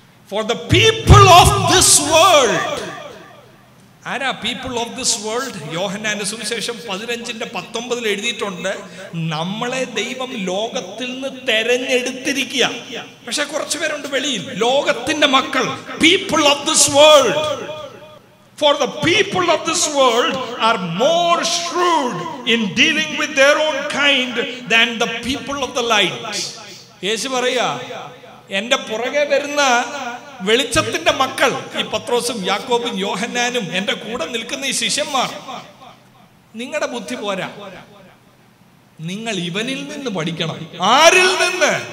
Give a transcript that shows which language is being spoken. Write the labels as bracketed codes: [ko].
[en] For the people of this world. [ml] ആരാ [en] People of this world? [ml] യോഹന്നാന്റെ സുവിശേഷം 15:19 എഴുതിയിട്ടുണ്ട്, നമ്മളെ ദൈവം ലോകത്തിൽ നിന്ന് തെരഞ്ഞെടുത്തിരിക്കുക. പക്ഷെ കുറച്ചു പേരുണ്ട് വെളിയിൽ, ലോകത്തിന്റെ മക്കൾ, [en] People of this world. For the people of this world are more shrewd in dealing with their own kind than the people of the light. [ml] യേശു പറയാ, എന്റെ പുറകെ വരുന്ന വെളിച്ചത്തിന്റെ മക്കൾ, ഈ പത്രോസും യാക്കോബും യോഹന്നാനും എന്റെ കൂടെ നിൽക്കുന്ന ഈ ശിഷ്യന്മാർ, നിങ്ങളുടെ ബുദ്ധി പോരാ, നിങ്ങൾ ഇവനിൽ നിന്ന് പഠിക്കണം. ആരിൽ നിന്ന്?